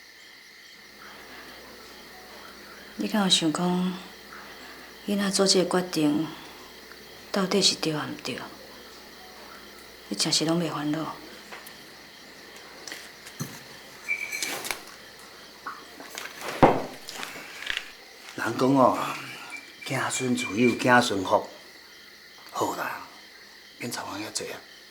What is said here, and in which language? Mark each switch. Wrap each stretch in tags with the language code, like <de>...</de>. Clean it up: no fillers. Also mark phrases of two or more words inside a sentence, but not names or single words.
<nan>你敢有想讲，伊若做这个决定，到底是对还毋对？你真是拢袂烦恼。人讲哦，子孙自有子孙福，好啦，免操心遐济啊。</nan>